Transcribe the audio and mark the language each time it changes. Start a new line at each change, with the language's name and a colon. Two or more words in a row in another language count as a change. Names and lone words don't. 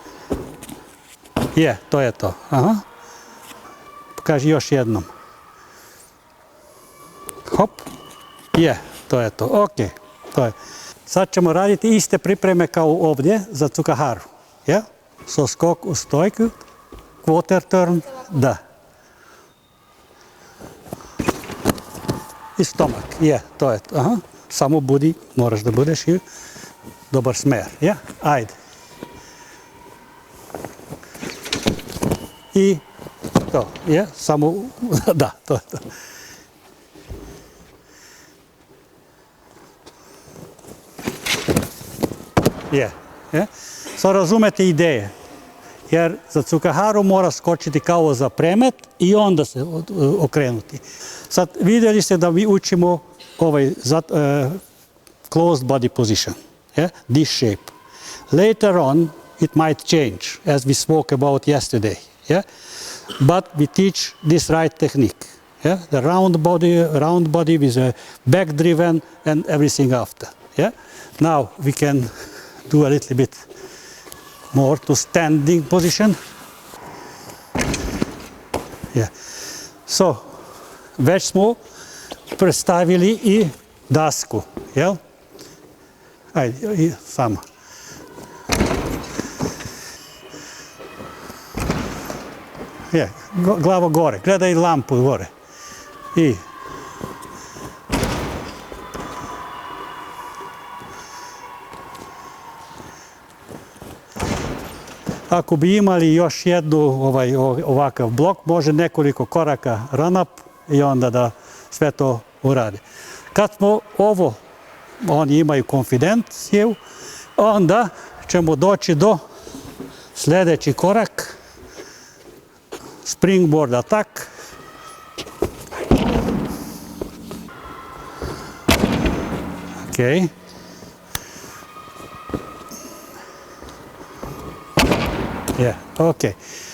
Serbian: To je to. Aha. Pokaži još jednom. Hop. To je to. Ok. To je. Sad ćemo raditi iste pripreme kao ovdje za Cukaharu. So skok u stojku,
English: quarter turn,
Serbian: da. I stomak, to je to. Aha. Samo budi, moraš da budeš i dobar smer, ajde. I to, samo, da, to je to. Sad razumete ideje, jer za Cukaharu mora skočiti kao za premet i onda se okrenuti. Sad vidjeli ste da mi učimo ovaj
English: closed body position, this shape. Later on it might change, as we spoke about yesterday, but we teach this right technique, the round body with a back driven and everything after. Now we can do a little bit more to standing position. So,
Serbian: već smo predstavili i dasku, jel? Ajde, i samo. Glava gore, gledaj lampu gore. I ako bi imali još jednu ovakav blok, može nekoliko koraka
English: run up
Serbian: i onda da sve to uradi. Kad smo oni imaju konfidenciju, onda ćemo doći do sljedeći korak,
English: springboard attack. Ok. Okay.